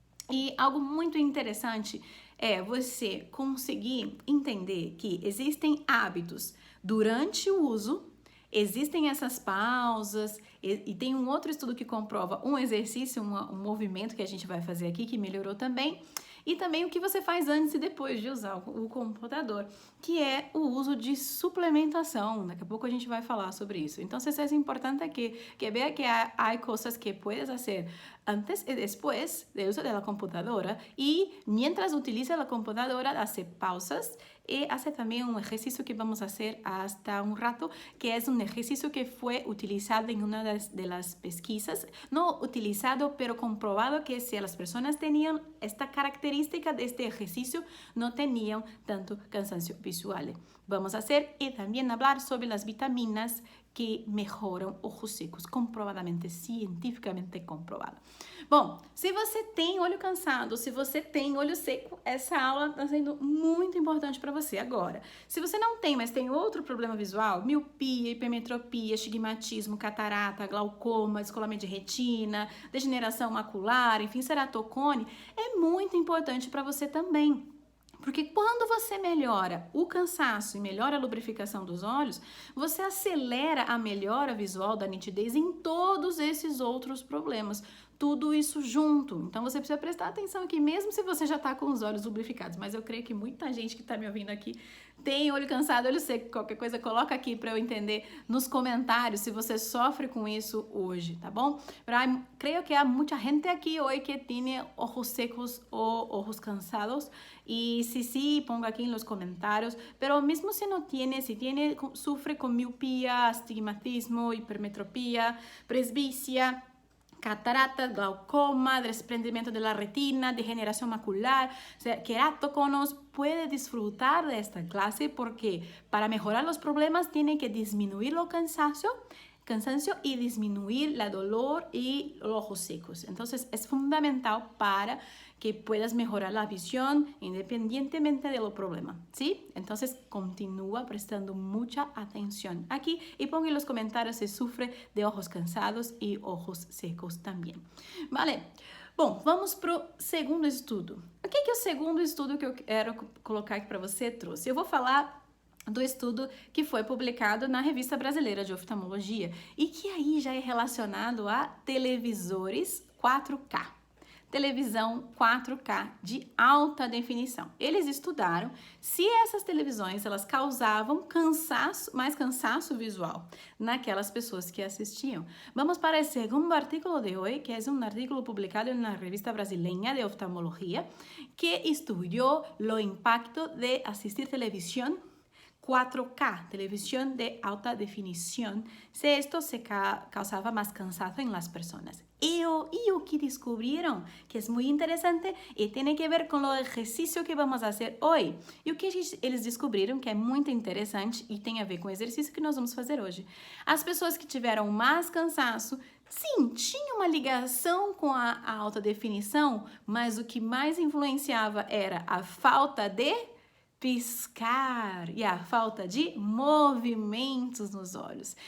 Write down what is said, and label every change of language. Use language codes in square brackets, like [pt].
[pt] E algo muito interessante é você conseguir entender que existem hábitos durante o uso, existem essas pausas, e tem um outro estudo que comprova um exercício, um movimento que a gente vai fazer aqui, que melhorou também, e também o que você faz antes e depois de usar o computador, que é o uso de suplementação. Daqui a pouco a gente vai falar sobre isso. Então, isso é importante que vea que há coisas que puedes fazer antes [es] e después del uso de la computadora, y mientras utiliza la computadora hace pausas y hace también un ejercicio que vamos a hacer hasta un rato, que es un ejercicio que fue utilizado en una de las pesquisas, no utilizado, pero comprobado que si las personas tenían esta característica de este ejercicio, no tenían tanto cansancio visual. Vamos a hacer y también hablar sobre las vitaminas que [pt] melhoram [es] ojos secos, [pt] comprovadamente, cientificamente comprovado. Bom, se você tem olho cansado, se você tem olho seco, essa aula está sendo muito importante para você. Agora, se você não tem, mas tem outro problema visual, miopia, hipermetropia, estigmatismo, catarata, glaucoma, descolamento de retina, degeneração macular, enfim, ceratocone, é muito importante para você também. Porque quando você melhora o cansaço e melhora a lubrificação dos olhos, você acelera a melhora visual da nitidez em todos esses outros problemas. Tudo isso junto. Então, você precisa prestar atenção aqui, mesmo se você já está com os olhos lubrificados. Mas eu creio que muita gente que está me ouvindo aqui tem olho cansado, olho seco. Qualquer coisa, coloca aqui para eu entender nos comentários se você sofre com isso hoje, tá bom? Creio que há muita gente aqui hoje que tem [es] ojos secos [pt] ou [es] ojos cansados. Y sí, ponga aquí en los comentarios, pero mismo si no tiene, si tiene, sufre con miopía, astigmatismo, hipermetropía, presbicia, cataratas, glaucoma, desprendimiento de la retina, degeneración macular, o sea, queratoconos, puede disfrutar de esta clase porque para mejorar los problemas tiene que disminuir el cansancio y disminuir el dolor y los ojos secos. Entonces es fundamental para que puedas mejorar la visión independientemente del problema, ¿sí? Entonces continúa prestando mucha atención aquí y ponga en los comentarios si sufre de ojos cansados y ojos secos [pt] também. Vale? Bom, vamos pro segundo estudo. O que é o segundo estudo que eu quero colocar aqui para você trouxe? Eu vou falar do estudo que foi publicado na Revista Brasileira de Oftalmologia e que aí já é relacionado a televisores 4K. Televisão 4K de alta definição. Eles estudaram se essas televisões elas causavam mais cansaço visual naquelas pessoas que assistiam. [es] Vamos para o segundo artículo de hoje, que é um artículo publicado na Revista Brasileira de Oftalmologia, que estudou o impacto de assistir televisão 4K, televisión de alta definición, si esto se causaba más cansancio en las personas. Y lo que descubrieron, que es muy interesante y tiene que ver con el ejercicio que vamos a hacer hoy. [pt] E o que eles descobriram, que é muito interessante e tem a ver com o exercício que nós vamos fazer hoje. As pessoas que tiveram mais cansaço, sim, tinha uma ligação com a alta definição, mas o que mais influenciava era a falta de piscar e a falta de movimentos nos olhos.